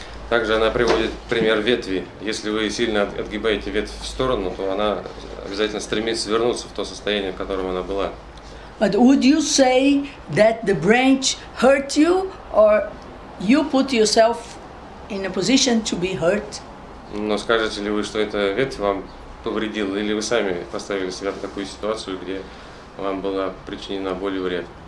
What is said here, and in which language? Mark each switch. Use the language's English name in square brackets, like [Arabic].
[Russian] Также она приводит пример ветви. Если вы сильно отгибаете ветвь в сторону, то она обязательно стремиться вернуться в то состояние, в котором она была. [English] But would you say that the branch hurt you, or you put yourself in a position to be hurt? [Russian] Но скажете ли вы, что эта ветвь вам повредила, или вы сами поставили себя в такую ситуацию, где вам была причинена боль и вред?